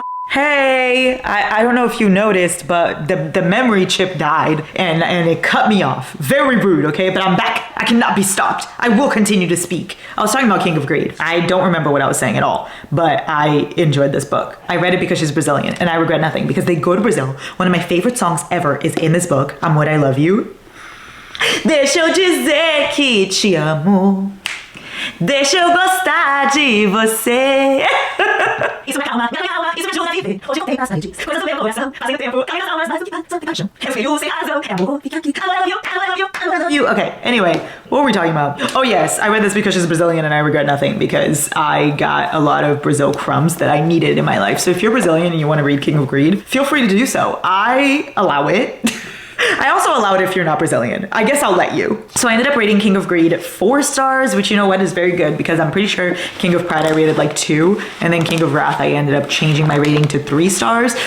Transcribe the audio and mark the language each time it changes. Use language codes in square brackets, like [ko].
[en] Hey, I don't know if you noticed, but the memory chip died and it cut me off. Very rude, okay? But I'm back. I cannot be stopped. I will continue to speak. I was talking about King of Greed. I don't remember what I was saying at all, but I enjoyed this book. I read it because she's Brazilian and I regret nothing because they go to Brazil. One of my favorite songs ever is in this book, Amor, I Love You. [pt] Deixa eu dizer que te amo. Deixa eu gostar de você. Isso me acalma, isso me ajuda a viver. Hoje contei as noites, coisas do meu coração. Fazem o tempo, carrega almas mais do que tanta paixão. É filho sem razão, é amor, fica aqui. [en] I love you, I love you, I love you. Okay, anyway, what were we talking about? Oh yes, I read this because she's Brazilian and I regret nothing because I got a lot of Brazil crumbs that I needed in my life. So if you're Brazilian and you want to read King of Greed, feel free to do so. I allow it. I also allow it if you're not Brazilian. I guess I'll let you. So I ended up rating King of Greed 4 stars, which you know what is very good because I'm pretty sure King of Pride I rated like 2, and then King of Wrath I ended up changing my rating to 3 stars.